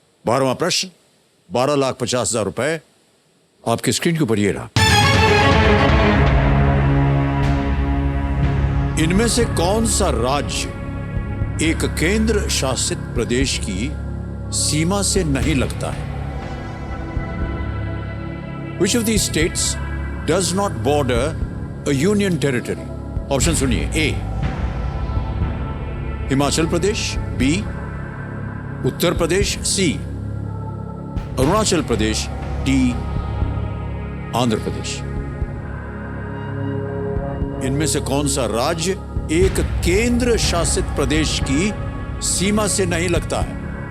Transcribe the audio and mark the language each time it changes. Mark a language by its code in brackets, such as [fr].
[hi] 12वां प्रश्न, 12,50,000 रुपए आपकी स्क्रीन के ऊपर ये रहा। इनमें से कौन सा राज्य एक केंद्र शासित प्रदेश की सीमा से नहीं लगता है? [en] Which of these states does not border a union territory? [hi] Option सुनिए। ए हिमाचल प्रदेश, बी उत्तर प्रदेश, सी अरुणाचल प्रदेश, डी आंध्र प्रदेश। इनमें से कौन सा राज्य एक केंद्र शासित प्रदेश की सीमा से नहीं लगता है?